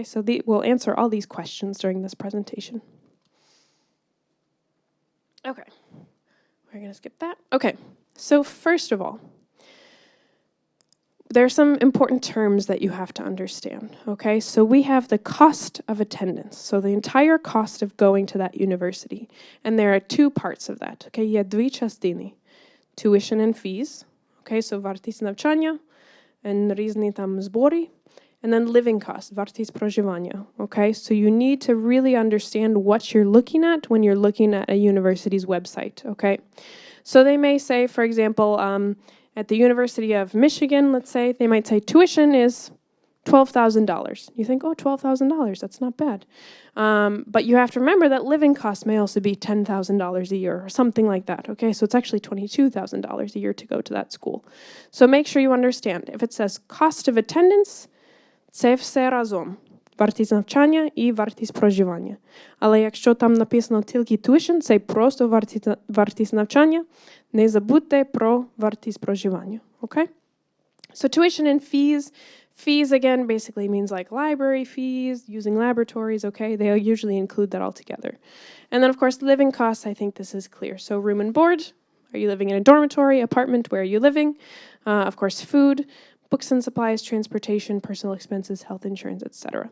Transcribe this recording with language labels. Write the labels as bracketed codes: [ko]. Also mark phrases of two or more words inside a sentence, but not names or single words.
[en] So we'll answer all these questions during this presentation. Okay, we're going to skip that. Okay, so first of all, there are some important terms that you have to understand, okay? So we have the cost of attendance, so the entire cost of going to that university. And there are two parts of that, okay? [uk] Є дві частини. [en] Tuition and fees, okay? [uk] So вартість навчання and різні там збори. [en] And then living costs, [uk] вартість проживання, [en] okay? So you need to really understand what you're looking at when you're looking at a university's website, okay? So they may say, for example, at the University of Michigan, let's say, they might say tuition is $12,000. You think, oh, $12,000, that's not bad. But you have to remember that living costs may also be $10,000 a year or something like that, okay? So it's actually $22,000 a year to go to that school. So make sure you understand. If it says cost of attendance, [uk] це все разом. Вартість навчання і вартість проживання. Але якщо там написано тільки tuition, це просто вартість навчання. Не забудьте про вартість проживання. [en] Okay? So tuition and fees. Fees, again, basically means like library fees, using laboratories, okay? They usually include that all together. And then, of course, living costs, I think this is clear. So room and board. Are you living in a dormitory, apartment? Where are you living? Of course, food, books and supplies, transportation, personal expenses, health insurance, etc.